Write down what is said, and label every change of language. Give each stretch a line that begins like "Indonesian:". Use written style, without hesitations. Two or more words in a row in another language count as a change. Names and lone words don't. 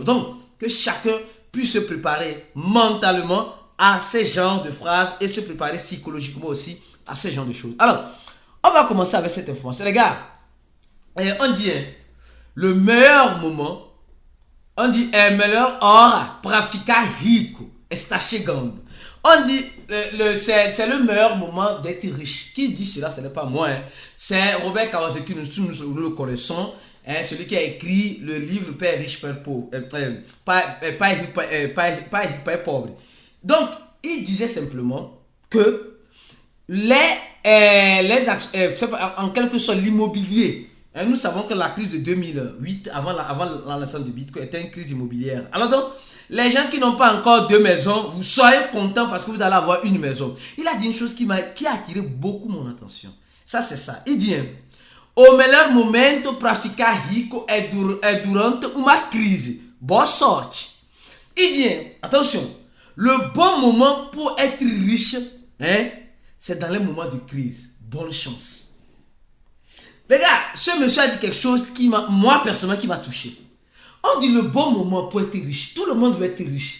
French: Donc, que chacun puisse se préparer mentalement à ces genres de phrases et se préparer psychologiquement aussi à ces genres de choses. Alors, on va commencer avec cette information. Les gars, on dit le meilleur moment. On dit
Portuguese: melhor hora para ficar rico, está chegando.
French: On dit c'est le meilleur moment d'être riche. Qui dit cela? Ce n'est pas moi. C'est Robert Kiyosaki, nous le connaissons. Celui qui a écrit le livre Père riche, Père pauvre. Père pauvre. Donc, il disait simplement que en quelque sorte l'immobilier. Nous savons que la crise de 2008, avant la naissance du Bitcoin, était une crise immobilière. Alors donc, les gens qui n'ont pas encore deux maisons, vous soyez contents parce que vous allez avoir une maison. Il a dit une chose qui a attiré beaucoup mon attention. Ça, c'est ça. Il dit,
Portuguese: o melhor momento para ficar rico é durante uma crise. Boa sorte.
French: Il dit, attention, le bon moment pour être riche, c'est dans les moments de crise. Bonne chance. Les gars, ce monsieur a dit quelque chose qui moi personnellement, qui m'a touché. On dit le bon moment pour être riche. Tout le monde veut être riche.